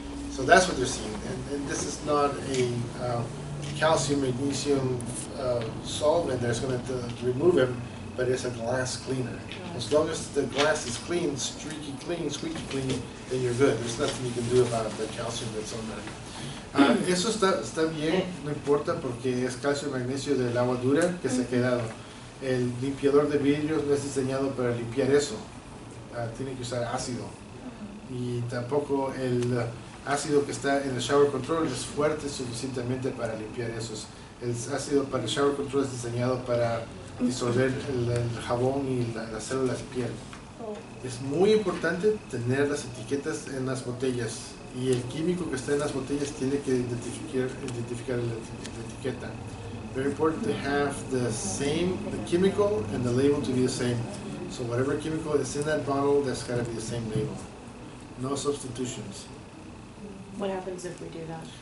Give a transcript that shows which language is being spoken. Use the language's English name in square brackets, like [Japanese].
[English] So that's what they're seeing, and this is not a calcium, magnesium solvent that's going to remove them, but it's a glass cleaner. As long as the glass is clean, streaky clean, squeaky clean, then you're good. There's nothing you can do about the calcium that's on there. [Spanish] Eso está bien, no importa porque es calcio y magnesio del agua dura que se ha quedado. El limpiador de vidrios no es diseñado para limpiar eso. Tiene que usar ácido. Y tampoco el ácido que está en el shower control es fuerte suficientemente para limpiar esos. El ácido para el shower control es diseñado para disolver el jabón y las células de piel. Es muy importante tener las etiquetas en las botellas y el químico que está en las botellas tiene que identificar la etiqueta. [English] Very important to have the chemical and the label to be the same. So whatever chemical is in that bottle, that's got to be the same label. No substitutions. what happens if we do that?